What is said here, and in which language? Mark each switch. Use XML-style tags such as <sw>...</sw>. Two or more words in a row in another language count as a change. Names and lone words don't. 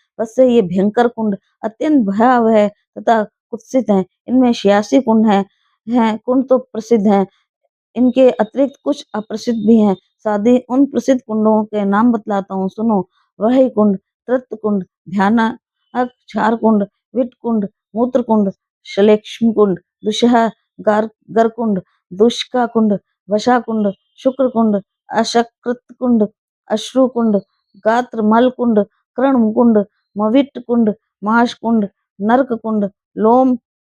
<hi>वैसे ये भयंकर कुंड अत्यंत भयावह तथा कुत्सित हैं। इनमें 86 कुंड हैं। कुंड तो प्रसिद्ध हैं, इनके अतिरिक्त कुछ अप्रसिद्ध भी हैं। साथ ही उन प्रसिद्ध कुंडों के नाम बतलाता हूँ, सुनो। वही कुंड, तृप्त कुंड, ध्यानक, क्षार कुंड, विट कुंड, मूत्र कुंड, श्लेष्म कुंड, दुष्हा गरकुंड, दुष्का कुंड, वशा कुंड, शुक्र कुंड, अशकृत कुंड, अश्रु कुंड, गात्र मल कुंड, कर्ण कुंड, मविट कुंड, माश कुंड, नरक कुंड, लोम</hi>